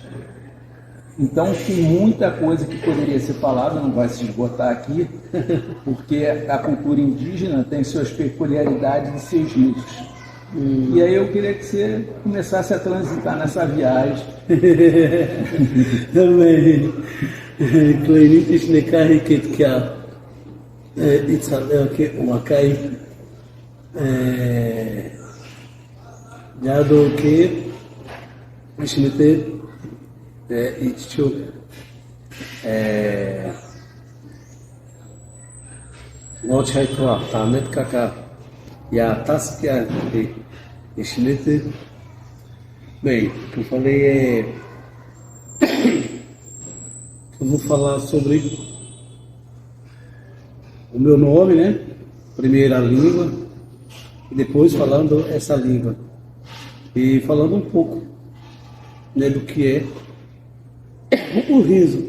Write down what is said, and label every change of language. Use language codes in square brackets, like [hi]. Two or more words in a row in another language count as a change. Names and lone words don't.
[pt] Então, tem muita coisa que poderia ser falada, não vai se esgotar aqui, porque a cultura indígena tem suas peculiaridades e seus risos. E aí eu queria que você começasse a transitar nessa viagem. Também, Cleinite Nekai Ketkia, Itzaleo o Acai, Jado que Ishnete, Itchu, Mochaitwa, Tamet Kaka, Yataskia, Ishnete. Bem, o que eu falei eu vou falar sobre o meu nome, né? Primeiro a língua, e depois falando essa língua. E falando um pouco, né, do que é o riso.